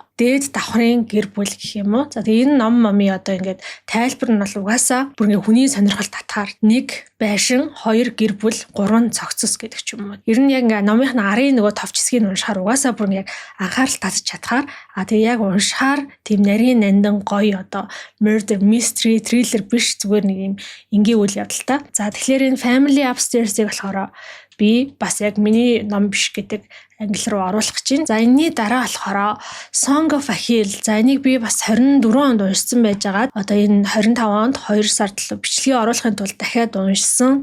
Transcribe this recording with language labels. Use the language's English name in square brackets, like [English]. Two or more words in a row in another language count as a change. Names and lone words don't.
[Mongolian] Дээд давхрын гэр бүл гэх юм уу. За тэгээ энэ ном ингээд тайлбар нь бол угаасаа бүр ингээ хүний сонирхол татгаар 1 байшин, 2 гэр бүл, 3 цогцос гэдэг ч юм уу. Ер нь яг ингээ номынх нь арын нөгөө товчсгийг уншихаар угаасаа бүр ингээ анхаарал татж чадхаар тэгээ яг уншихаар тийм нарийн нандин гоё [English] murder mystery thriller [Mongolian] биш зүгээр нэг юм энгийн үйл явдалтай. За тэгэхээр энэ Family Upstairs-ийг болохоор би бас яг миний ном биш гэдэг англи руу оруулах гэж байна. За энэний дараа болохоор Song of Achilles. За энийг би бас 24 онд уншсан байжгаад энэ 25 онд 2 сард л бичлэгийг оруулахын тулд дахиад уншсан.